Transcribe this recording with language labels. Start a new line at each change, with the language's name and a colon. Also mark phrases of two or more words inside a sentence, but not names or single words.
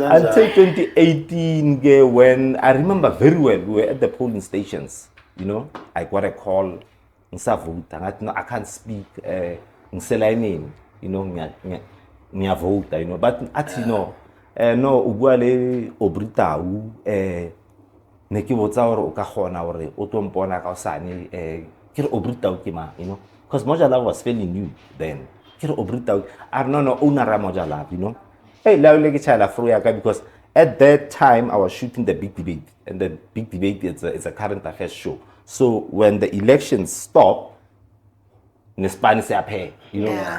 English: Until 2018, when I remember very well, we were at the polling stations. You know, I got a call. I can't speak. You know, vote. You know, but actually no. No,
Northern Sotho: AUBREY TAU. ne ke botsa gore o ka gona gore o tlo mpona ka osane ke re AUBREY TAU ke mang,
English: you know, because Mojalove was fairly new then.
Northern Sotho: Ke re AUBREY TAU,
English: I don't know owner of Mojalove, you know. Hey, because at that time I was shooting the Big Debate, and the Big Debate is a current affairs show. So when the elections stop, in Spanish appear, you know.